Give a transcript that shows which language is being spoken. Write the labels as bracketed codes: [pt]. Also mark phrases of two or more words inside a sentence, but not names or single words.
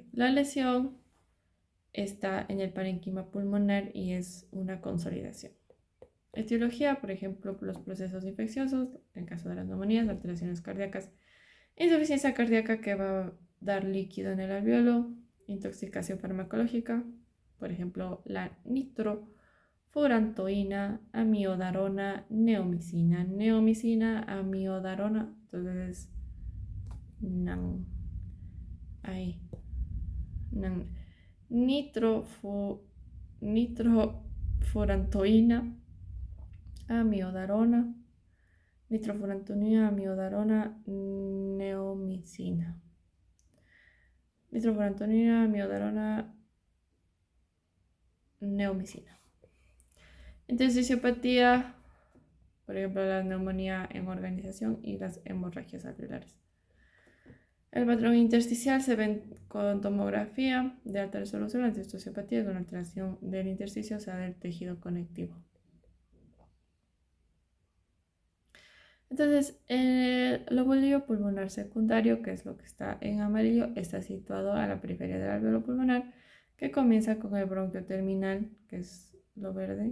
[es] La lesión está en el parénquima pulmonar y es una consolidación. Etiología, por ejemplo, los procesos infecciosos, en caso de las neumonías, alteraciones cardíacas, insuficiencia cardíaca que va a dar líquido en el alveolo, intoxicación farmacológica, por ejemplo, la nitrofurantoína, amiodarona, neomicina, amiodarona, entonces, nitrofurantoína, amiodarona, neomicina. Nitrofurantoína, amiodarona, neomicina. Intersticiopatía, por ejemplo, la neumonía en organización y las hemorragias alveolares. El patrón intersticial se ve con tomografía de alta resolución. La intersticiopatía es una alteración del intersticio, o sea, del tejido conectivo. Entonces, el lóbulo pulmonar secundario, que es lo que está en amarillo, está situado a la periferia del alveolo pulmonar, que comienza con el bronquio terminal, que es lo verde.